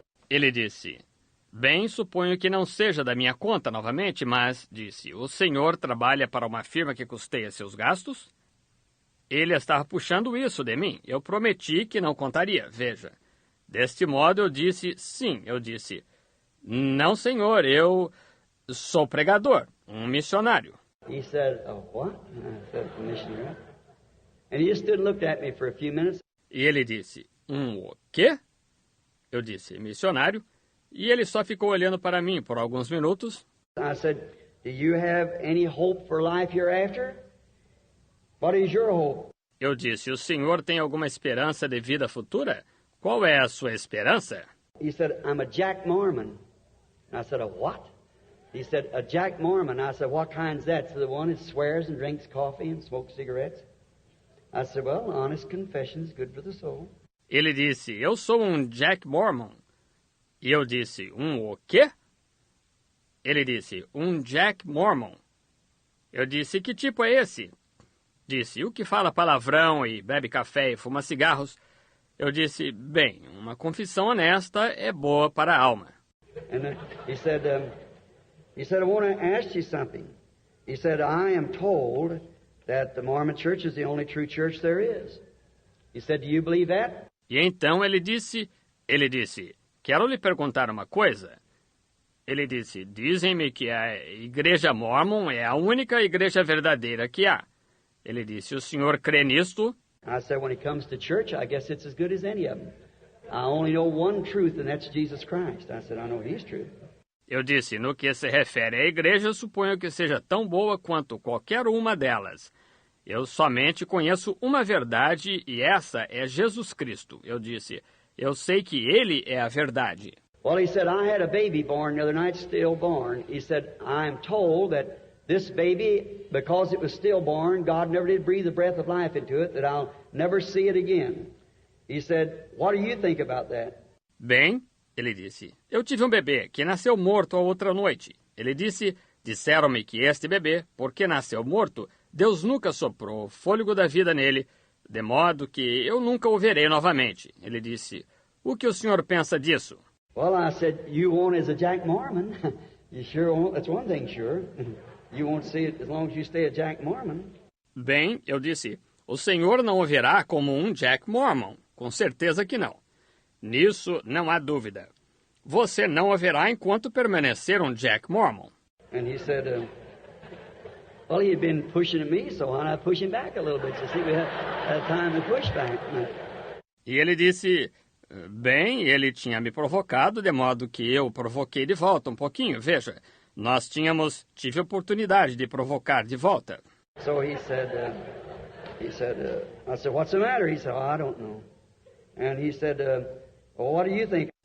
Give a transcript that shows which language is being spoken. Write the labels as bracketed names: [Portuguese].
[Portuguese] Ele disse, bem, suponho que não seja da minha conta novamente, mas, disse, o senhor trabalha para uma firma que custeia seus gastos? Ele estava puxando isso de mim. Eu prometi que não contaria, veja. Deste modo, eu disse, sim, não, senhor, eu sou pregador, um missionário. [English] He said, what? I said, missionary. And he just stood and looked at me for a few minutes. [Portuguese] E ele disse, o quê? Eu disse, missionário. E ele só ficou olhando para mim por alguns minutos. [English] I said, do you have any hope for life hereafter? What is your hope? [Portuguese] Eu disse, o senhor tem alguma esperança de vida futura? Qual é a sua esperança? [English] He said, I'm a Jack Mormon. I said, a what? He said, a Jack Mormon. I said, what kind's that? So the one that swears and drinks coffee and smokes cigarettes. I said, well, honest confession is good for the soul. [Portuguese] Ele disse, eu sou um Jack Mormon. E eu disse, o quê? Ele disse, um Jack Mormon. Eu disse, que tipo é esse? Disse, o que fala palavrão e bebe café e fuma cigarros. Eu disse, bem, uma confissão honesta é boa para a alma. [English] And he said, I want to ask you something. He said, I am told that the Mormon Church is the only true church there is. He said, do you believe that? [Portuguese] E então ele disse, quero lhe perguntar uma coisa. Ele disse, dizem-me que a Igreja Mormon é a única igreja verdadeira que há. Ele disse, o senhor crê nisto? [English] I said, when it comes to church, I guess it's as good as any of them. I only know one truth, and that's Jesus Christ. I said, I know He's true. [Portuguese] Eu disse, no que se refere à igreja, suponho que seja tão boa quanto qualquer uma delas. Eu somente conheço uma verdade e essa é Jesus Cristo. Eu disse, eu sei que Ele é a verdade. [English] Well, he said, I had a baby born the other night, stillborn. He said, I'm told that this baby, because it was stillborn, God never did breathe the breath of life into it, that I'll never see it again. He said, what do you think about that? [Portuguese] Bem, ele disse, eu tive um bebê que nasceu morto a outra noite. Ele disse, disseram-me que este bebê, porque nasceu morto, Deus nunca soprou o fôlego da vida nele, de modo que eu nunca o verei novamente. Ele disse, o que o senhor pensa disso? [English] Well, I said, you won't as a Jack Mormon. You sure won't. That's one thing sure. You won't see it as long as you stay a Jack Mormon. [Portuguese] Bem, eu disse, o senhor não o verá como um Jack Mormon. Com certeza que não. Nisso não há dúvida. Você não o verá enquanto permanecer um Jack Mormon. [English] And he said, well, he had been pushing at me, so why not push him back a little bit? You see, we had time to push back. [Portuguese] E ele disse, bem, ele tinha me provocado, de modo que eu o provoquei de volta um pouquinho. Veja, tive oportunidade de provocar de volta. [English] So he said, I said, what's the matter? He said, I don't know. And he said, well, what do you think?